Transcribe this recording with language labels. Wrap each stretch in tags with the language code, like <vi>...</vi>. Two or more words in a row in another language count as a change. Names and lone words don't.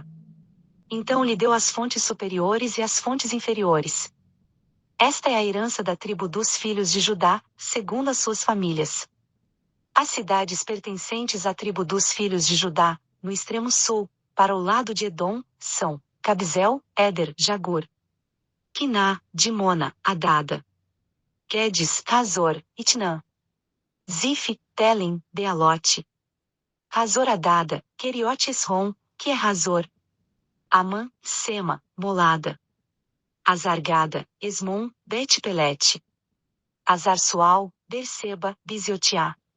<pt>Então lhe deu as fontes superiores e as fontes inferiores. Esta é a herança da tribo dos filhos de Judá, segundo as suas famílias. As cidades pertencentes à tribo dos filhos de Judá, no extremo sul, para o lado de Edom, são Cabzel, Éder, Jagur, Quiná, Dimona, Adada, Quedes, Hazor, Itnã, Zif, Telem, Bealote, Hazor Adada, Keriote Esrom, que é Hazor, Amã, Sema, Molada, Azargada, Esmon, Bet-Pelete, Azar-Sual, Berseba, Biziotiá,</pt>